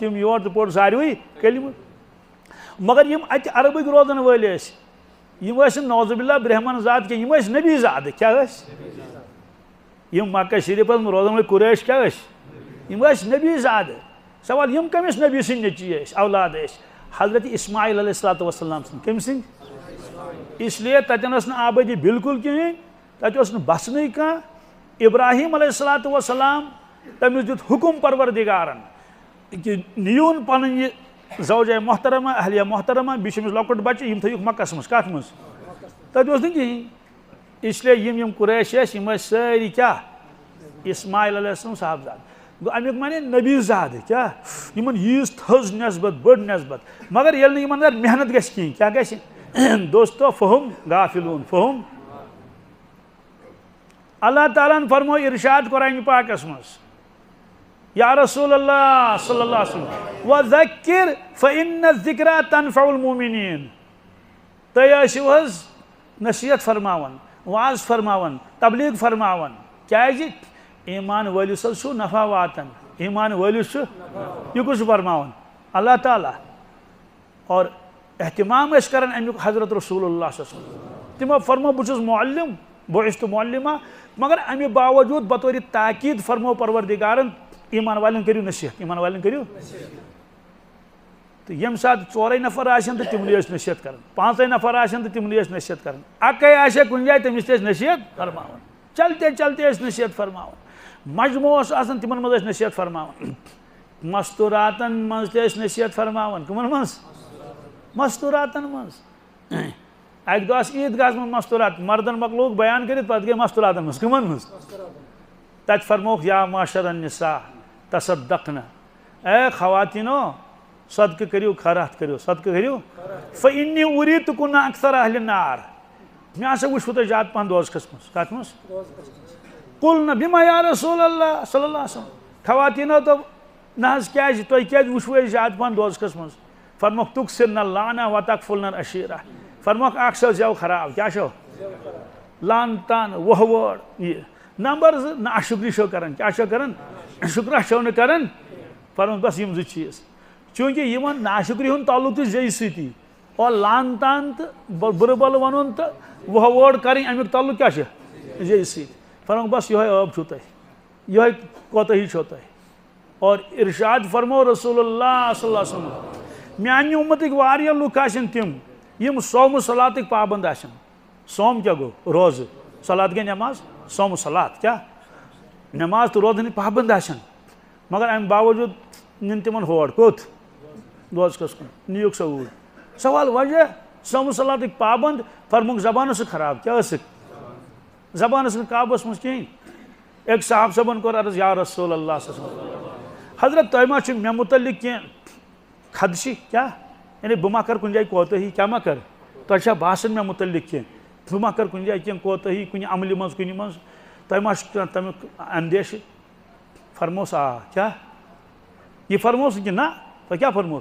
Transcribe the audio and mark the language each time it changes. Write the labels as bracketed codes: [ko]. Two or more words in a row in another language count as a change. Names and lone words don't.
[ks] تِم یور تہٕ پوٚر ساروٕے کلمہٕ مگر یِم اتہِ عربٕکۍ روزن وٲلۍ ٲسۍ یِم ٲسۍ نہٕ [ar] نعوذ باللہ [ks] برہمن زاد کینٛہہ یِم ٲسۍ نبی زادٕ کیٛاہ ٲسۍ یِم مکہ شریٖفس منٛز روزن وٲلۍ قُریش کیٛاہ ٲسۍ یِم ٲسۍ نبی زادٕ سوال یِم کٔمِس نبی سٕنٛدۍ نیٚچوۍ ٲسۍ اولاد ٲسۍ حضرت اسماعیل [ar] علیہ الصلوۃ والسلام [ks] سٕنٛدۍ کٔمۍ سٕنٛدۍ اس لیے تتٮ۪ن ٲس نہٕ آبٲدی بالکل کِہیٖنۍ تتہِ اوس نہٕ بسنٕے کانٛہہ ابراہیم [ar] علیہ الصلوۃ والسلام [ks] تٔمِس دیُت حُکُم پروردِگارن کہِ نِیوٗن پنٕنۍ یہِ زوجہ محترمہ اہلیہ محترمہ بیٚیہِ چھُ أمِس لۄکُٹ بچہِ یِم تھٲیِکھ مکس منٛز کتھ منٛز تتہِ اوس نہٕ کِہیٖنۍ اس لیے یِم قُریش ٲسۍ یِم ٲسۍ سٲری کیٛاہ اسماعیل [ar] علیہ السلام [ks] صاحبزاد گوٚو امیُک مانے نبی زادٕ کیٛاہ یِمن ییٖژ تھٔز نٮ۪سبت بٔڑ نٮ۪سبت مگر ییٚلہِ نہٕ یِمن اندر محنت گژھِ کِہیٖنۍ کیٛاہ گژھِ دوستو فہم غافلوٗن فہم اللہ تعالیٰ ہن فرمو ارشاد قرآنہِ پاکس منٛز [ar] یا رسول اللہ صلی اللہ علیہ وسلم وذکر فإن الذکرى تنفع [ks] المؤمنین تُہۍ ٲسِو حظ نصیحت فرماوان واز فرماوان تبلیغ فرماوان کیٛازِ ایمان وٲلِس حظ چھُ نفع واتان ایمان وٲلِس چھُ یہِ کُس چھُ فرماوان اللہ تعالیٰ اور احتمام ٲسۍ کران امیُک حضرت رسول اللہ [ar] صلی اللہ علیہ وسلم [ks] تِمو فرمو بہٕ چھُس معلم بعثت معلمہ مگر امہِ باوجوٗد بطورِ تاکیٖد فرمو پروردِگارن ایمان والٮ۪ن کٔرِو نصیحت ایمان والٮ۪ن کٔرِو تو یم سات ژورے نفر آسن تو تمنٕے ٲسۍ نصیحت کران، پانٛژے نفر آسن تو تمنٕے ٲسۍ نصیحت کران، اکے آسہِ کُنہِ جایہِ تٔمِس تہِ ٲسۍ نصیحت فرماوان، [ur] چلتے چلتے [ks] ٲسۍ نصیحت فرماوان، مجموعہ اوس آسان تمن منٛز ٲسۍ نصیحت فرماوان، مستوراتن منٛز تہِ ٲسۍ نصیحت فرماوان، کٕمن منٛز؟ مستوراتن منٛز. اکہِ دۄہ آسہٕ عیٖدگاہس منٛز مستورات، مردن مۄکلووُکھ بیان کٔرِتھ پتہٕ گٔے مستوراتن منٛز، کٕمن منٛز؟ تتہِ فرمووُکھ [ar] یا معاشر النساء تصدقنا، [ks] اے خواتیٖنو صدقہٕ کٔرِو، خیرات کٔرِو، صدقہٕ کٔرِو، [ar] فإنی اُریٖتُکُن اکثر اہلِ النار، [ks] مےٚ ہسا وٕچھوٕ تۄہہِ زیادٕ پہن دوزخس منٛز. کتھ منٛز؟ [ar] قُلنَا بِمَ یا رسول اللہ صلی اللہ علیہ وسلم، [ks] خواتیٖنو دوٚپ نہ حظ کیازِ، تۄہہِ کیازِ وٕچھوٕ أسۍ زیادٕ پہن دوزخس منٛز؟ فرموکھ [ar] تُکسِرنَ اللانا وتکفُلنَ العشیرہ، [ks] فرموکھ اکھ چھو زٮ۪و خراب، کیاہ چھو؟ لان تان وۄہ وٲڑ، یہِ نمبر زٕ نہ اشُکری چھو کران، کیاہ چھو کران؟ شُکرا چھو نہٕ کران. فرموکھ بس یِم زٕ چیٖز، چوٗنٛکہِ یِمن ناشُکری ہُنٛد تعلُق تہِ زیٚیہِ سۭتی، اور لان تان تہٕ بُرٕ بل وَنُن تہٕ وۄہ وٲڑ کَرٕنۍ امیُک تعلُق کیاہ چھُ؟ زیٚیہِ سۭتۍ. فرموکھ بس یِہوے عٲب چھُو تۄہہِ، یِہوے کوتاہی چھو تۄہہِ. اور ارشاد فرمو رسول اللہ [ar] صلی اللہ علیہ وسلم، [ks] میانہِ اُمتٕکۍ واریاہ لُکھ آسن تِم یِم صومہٕ صلاتٕکۍ پابنٛد آسن. صوم کیاہ گوٚو؟ روزٕ، صلات گٔے نٮ۪ماز، صومہٕ صلات کیاہ؟ نٮ۪ماز تہٕ روزنٕکۍ پابنٛد آسن، مگر امہِ باوجوٗد نِن تِمن ہور کوٚت؟ دوزخس کُن، نِیِکھ سۄ اوٗرۍ. سوال وجہ صومہٕ صلاتٕکۍ پابنٛد، فرموکھ زبان ٲسٕکھ خراب، کیاہ ٲسٕکھ؟ زبان ٲسٕکھ نہٕ قابوٗوس منٛز کِہینۍ. أکۍ صاحب صٲبن کوٚر عرض یا رسول اللہ [ar] صلی اللہ علیہ وسلم، [ks] حضرت تۄہہِ ما چھُ مےٚ مُتعلق کینٛہہ خدشہِ، کیاہ یعنی بہٕ ما کرٕ کُنہِ جایہِ کوتٲہی، کیاہ ما کرٕ؟ تۄہہِ چھا باسان مےٚ مُتعلق کینٛہہ، بہٕ ما کرٕ کُنہِ جایہِ کینٛہہ کوتٲہی کُنہِ عملہِ منٛز کُنہِ منٛز، تۄہہِ ما چھُ کانٛہہ تمیُک اندیشہٕ؟ فرموس آ، کیاہ؟ یہِ فرموس کہِ نہ، تۄہہِ کیاہ فرموس؟